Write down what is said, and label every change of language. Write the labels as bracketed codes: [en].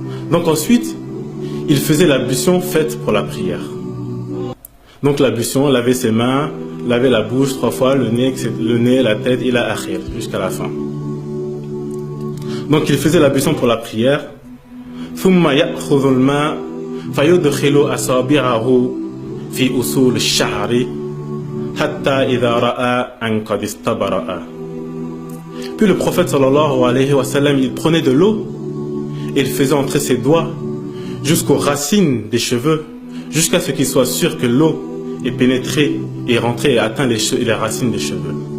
[fr] Donc ensuite, il faisait l'ablution faite pour la prière. Donc l'ablution, laver ses mains, laver la bouche 3 fois, le nez, la tête, [ar] ila akhir, [fr] jusqu'à la fin. Donc il faisait l'ablution pour la prière. [ar] ثم يأخذ الماء فيدخل أصابعه في أصول الشعر حتى إذا رأى أن قد استبرأ. [fr] Puis le prophète sallallahu alayhi wa sallam, il prenait de l'eau et il faisait entrer ses doigts jusqu'aux racines des cheveux, jusqu'à ce qu'il soit sûr que l'eau est pénétrée et rentrée et atteint les racines des cheveux.